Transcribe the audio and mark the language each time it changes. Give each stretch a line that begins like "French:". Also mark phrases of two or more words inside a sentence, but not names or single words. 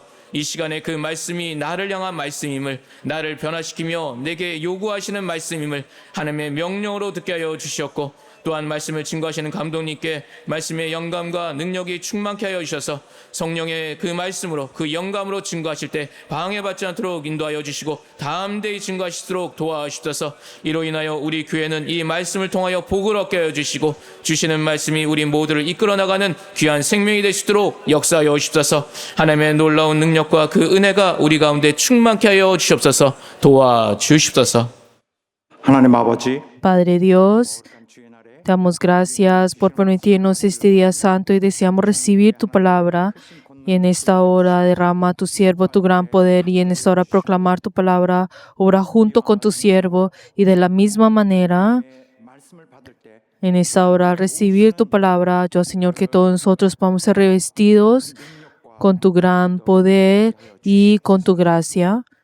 Korean: 이 시간에 그 말씀이 나를 향한 말씀임을, 나를 변화시키며 내게 요구하시는 말씀임을 하나님의 명령으로 듣게 하여 주시옵고, 또한 말씀을 증거하시는 감독님께 말씀의 영감과 능력이 충만케 하여 주셔서 성령의 그 말씀으로, 그 영감으로 증거하실 때 방해받지 않도록 인도하여 주시고 담대히 증거하시도록 도와주셔서, 이로 인하여 우리 교회는 이 말씀을 통하여 복을 얻게 하여 주시고 주시는 말씀이 우리 모두를 이끌어 나가는 귀한 생명이 되시도록 역사하여 주옵소서. 하나님의 놀라운 능력과 그 은혜가 우리 가운데 충만케 하여 주시옵소서. 도와주십소서. 하나님 아버지,
Spanish: Padre Dios, te damos gracias por permitirnos este día santo y deseamos recibir tu palabra. Y en esta hora derrama a tu siervo tu gran poder, y en esta hora proclamar tu palabra. Obra junto con tu siervo, y de la misma manera, en esta hora al recibir tu palabra, yo, Señor, que todos nosotros podamos ser revestidos con tu gran poder y con tu gracia.